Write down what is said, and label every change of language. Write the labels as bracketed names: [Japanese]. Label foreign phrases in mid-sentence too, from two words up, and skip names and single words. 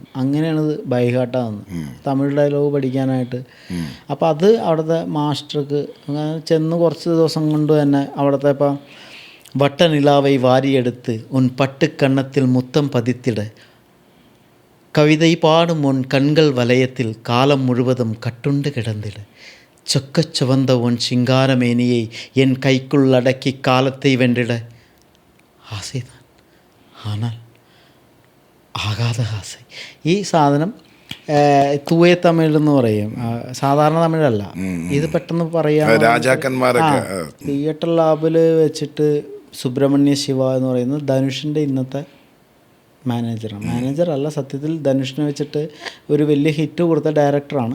[Malayalam] അങ്ങനെയാണ് ഇത് ബൈഹാർട്ടാകുന്നത്, തമിഴ് ഡയലോഗ് പഠിക്കാനായിട്ട്. അപ്പോൾ അത് അവിടുത്തെ മാസ്റ്റർക്ക് ചെന്ന് കുറച്ച് ദിവസം കൊണ്ട് തന്നെ അവിടുത്തെ [Tamil] ഇപ്പം வட்ட நிலவை வாரியெடுத்து உன் பட்டுக்கன்னத்தில் முத்தம் பதித்திட കവിதை பாடும் உன் கண்கள் வலயத்தில் காலம் முழுவதும் கட்டுண்டு கிடந்திட சொக்கச் சுவந்த உன் சிங்காரமேனியை என் கைக்குள் அடக்கி காலத்தை வென்றிட ஆசைதான் ஆனால் ஆகாத ஆசை. [Malayalam] ഈ സാധനം തൂയ തമിഴ് എന്ന് പറയും, സാധാരണ തമിഴല്ല. ഇത് പെട്ടെന്ന് പറയാം. രാജാക്കന്മാരൊക്കെ തിയേറ്റർ ലാബിൽ വെച്ചിട്ട് സുബ്രഹ്മണ്യ ശിവ എന്ന് പറയുന്നത് ധനുഷിൻ്റെ ഇന്നത്തെ മാനേജറല്ല, സത്യത്തിൽ ധനുഷിനെ വെച്ചിട്ട് ഒരു വലിയ ഹിറ്റ് കൊടുത്ത ഡയറക്ടറാണ്.